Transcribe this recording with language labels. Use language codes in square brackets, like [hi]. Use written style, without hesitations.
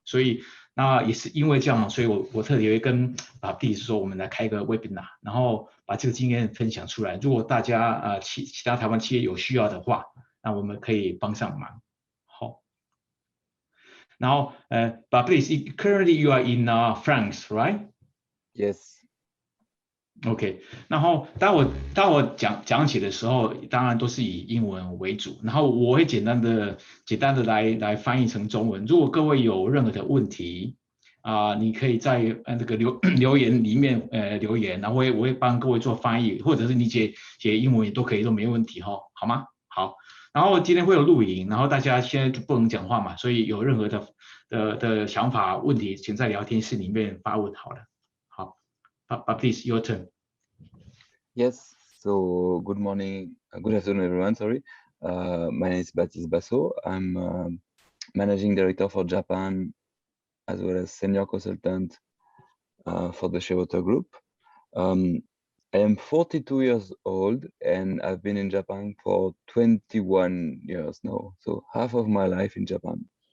[zh] 所以那也是因为这样，所以我特别跟弟说，我们来开个 webinar， 然后把这个经验分享出来。如果大家其他台湾企业有需要的话，那我们可以帮上忙。好，然后 [en] but please, currently you are in France, right? Yes.OK， [zh] 然后当我讲解的时候，当然都是以英文为主，然后我会简单的来翻译成中文。如果各位有任何的问题你可以在那个留言里面留言，然后我会帮各位做翻译，或者是你写英文也都可以，都没问题哈，好吗？好，然后今天会有录影，然后大家现在就不能讲话嘛，所以有任何的想法问题，请在聊天室里面发问好了。 [en] 好，Please, your turn. Yes, so good morning, good afternoon, everyone. Sorry, my name is Baptiste Basso. I'm managing director for Japan, as well as senior consultant for the Shearwater Group. I am 42 years old, and I've been in Japan for 21 years now, so half of my life in Japan.